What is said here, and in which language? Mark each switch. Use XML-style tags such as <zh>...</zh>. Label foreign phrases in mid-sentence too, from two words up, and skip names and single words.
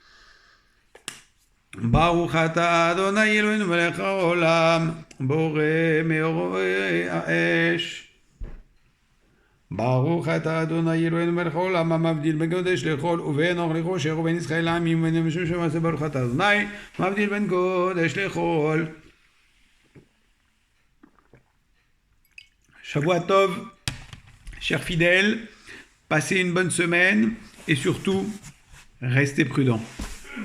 <he>ברוך אתה אדוני אלוהינו מלך העולם בורא מאור האש ברוך אתה אדוני אלוהינו מלך העולם המבדיל בין קודש לחול ובין אור לחושך ובין ישראל לעמים ובין משום שמעשה ברוך אתה אדוני מבדיל בין קודש לחול. שבוע טוב,</he> <fr>chers fidèles, passez une bonne semaine et surtout restez prudents.</fr>